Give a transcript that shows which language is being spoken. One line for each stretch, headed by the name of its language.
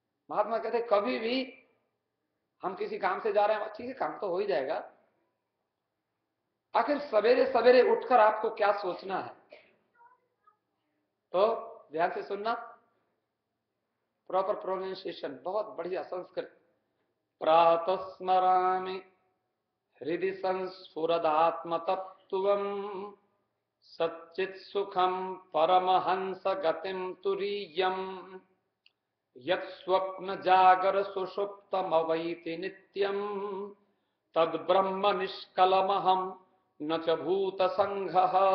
Hindi: महात्मा कहते कभी भी हम किसी काम से जा रहे हैं, ठीक है काम तो हो ही जाएगा, आखिर सवेरे सवेरे उठकर आपको क्या सोचना है? तो ध्यान से सुनना, प्रॉपर प्रोनाउंसिएशन, बहुत बढ़िया संस्कृत।
Sanskrit: प्रातः स्मरामि हृदि संस्फुरदात्म तत्त्वम् सच्चित् सुखम परमहंस गतिम तुरीयम यत् स्वप्न जागर सुषुप्तमवैति नित्यम तद ब्रह्म निष्कलमहम न च भूत संघः।